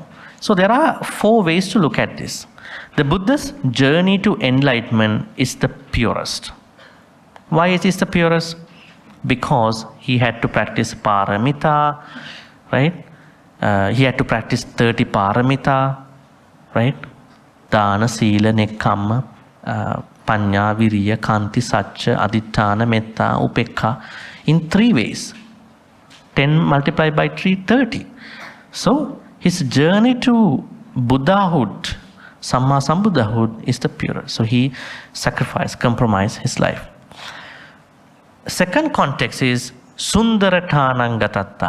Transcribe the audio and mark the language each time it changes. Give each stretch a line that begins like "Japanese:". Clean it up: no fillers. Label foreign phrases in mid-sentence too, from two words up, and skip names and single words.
English: So there are 4 ways to look at this. The Buddha's journey to enlightenment is the purest. Why it is the purest? Because he had to practice paramita, right? He had to practice 30 paramita, right?
Pali: Dana, Sila, Nekkamma, Panya, Viriya, Kanti, Satcha, Aditthana, Metta, Upekka,
English: in 3 ways. 10 multiplied by 3, 30. So his journey to Buddhahood, Samma Sambuddhahood, is the purest. So he sacrificed, compromised his life. Second context is Sundarathanangatatta.